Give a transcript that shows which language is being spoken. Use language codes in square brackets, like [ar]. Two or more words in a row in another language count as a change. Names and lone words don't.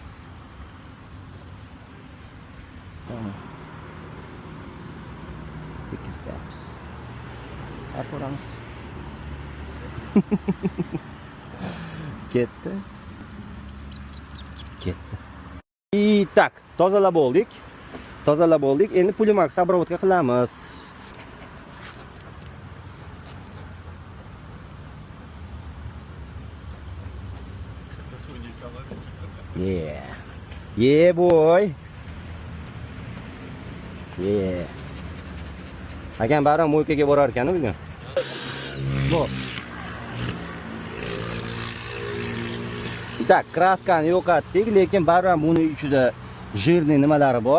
[uz] Tekizamiz. Artib boramiz. Ketdi. Так, tozalab oldik. Endi Pulimax обработка qilamiz. [en] Yeah boy. Yeah. [uz] Akam baram mo'ykaga borar ekan bugun. Bo. Tak, kraskani yo'qotdik, lekin baram buni ichida jirni nimalari bor.